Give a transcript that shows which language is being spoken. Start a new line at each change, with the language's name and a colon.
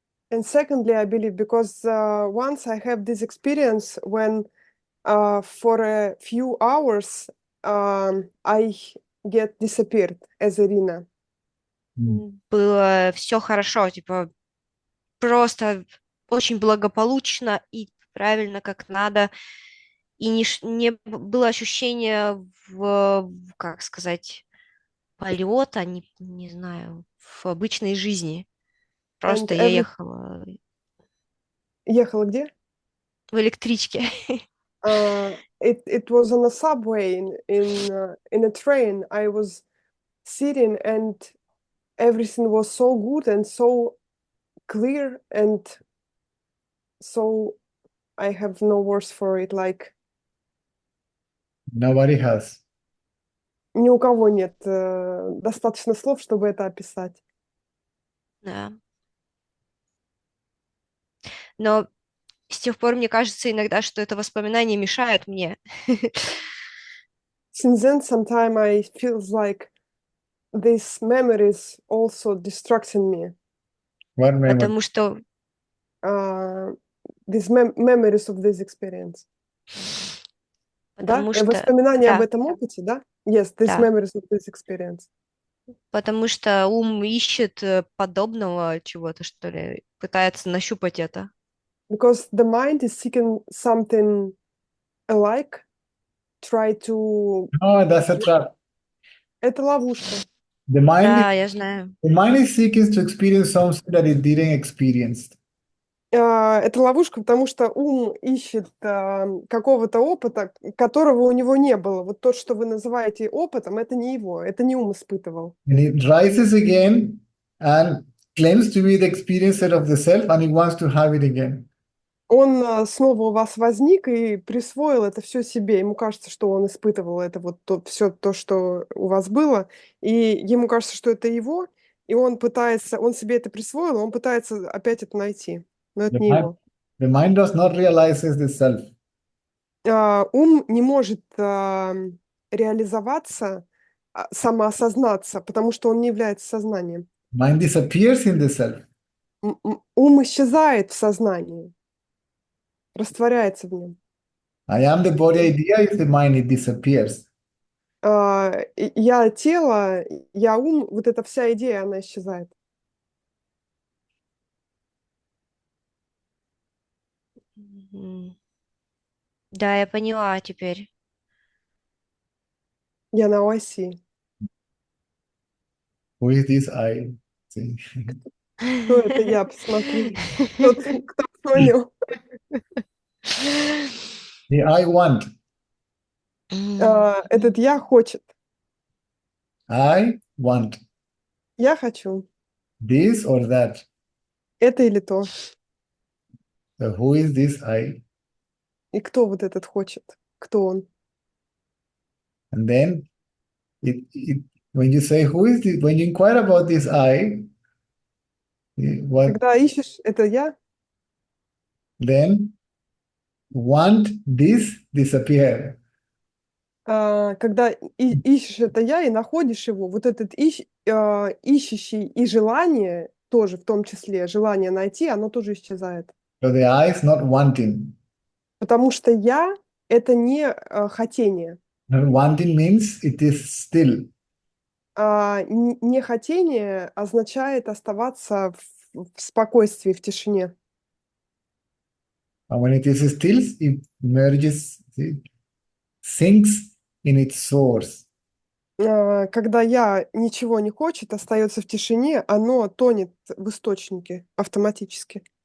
English: And secondly, I believe because once I have this experience when for a few hours I get disappeared as Irina.
Russian: было все хорошо, типа просто очень благополучно и правильно, как надо. И не было ощущения как сказать, полета, не знаю, в обычной жизни. Просто я ехала Ехала где? в электричке.
English: It was on a subway in a train. I was sitting and everything was so good and so clear and so I have no words for it. Like Nobody has.
Russian: ни у кого нет достаточно слов, чтобы это описать. Да. Но с тех пор мне кажется иногда, что это воспоминания мешают мне.
English: Since then, sometimes I feels like these memories also distracting me. What memory?
Russian: Потому что
English: These memories of this experience.
Russian: Потому Да? что Воспоминания об да, этом опыте, да?
English: Yes, these
Russian: да.
English: memories of this experience.
Russian: Потому что ум ищет подобного чего-то, что ли, пытается нащупать это.
English: Because the mind is seeking something alike, try to... Oh, that's a trap.
Russian: Это ловушка.
English: The mind
Russian: Да, я знаю.
English: the mind is seeking to experience something that it didn't experience.
Russian: Это ловушка, потому что ум ищет какого-то опыта, которого у него не было. Вот то, что вы называете опытом, это не его, это не ум испытывал.
English: And it rises again and claims to be the experiencer of the self, and he wants to have it again.
Russian: Он снова у вас возник и присвоил это все себе. Ему кажется, что он испытывал это вот все то, что у вас было, и ему кажется, что это его, и он себе это присвоил, и он пытается опять это найти. Но это
English: The
Russian: не
English: mind,
Russian: его.
English: the mind does not realize the self.
Russian: Ум не может реализоваться, самоосознаться, потому что он не является сознанием.
English: Mind disappears in the self.
Russian: Ум исчезает в сознании, растворяется в нем.
English: I am the body idea is the mind, it disappears.
Russian: Я тело, я ум, вот эта вся идея, она исчезает. Да, я поняла теперь. Я на оси.
English: Who is this I? See?
Russian: Кто это я? Посмотри. Кто понял?
English: The I want.
Russian: Этот я хочет.
English: I want
Russian: Я хочу.
English: this or that.
Russian: Это или то.
English: So who is this I?
Russian: И кто вот этот хочет? Кто он?
English: And then when you say who is this, when you inquire about this I, what
Russian: Когда ищешь, это я.
English: then want this disappear.
Russian: Когда ищешь это я и находишь его, вот этот ищущий и желание тоже, в том числе желание найти, оно тоже исчезает.
English: So the I is not wanting.
Russian: Потому что я — это не хотение.
English: And wanting means it is still.
Russian: Нехотение означает оставаться в спокойствии, в тишине.
English: And when it is still, it merges, sinks in its source.
Russian: Когда я ничего не хочет, остается в тишине, оно тонет в источнике автоматически.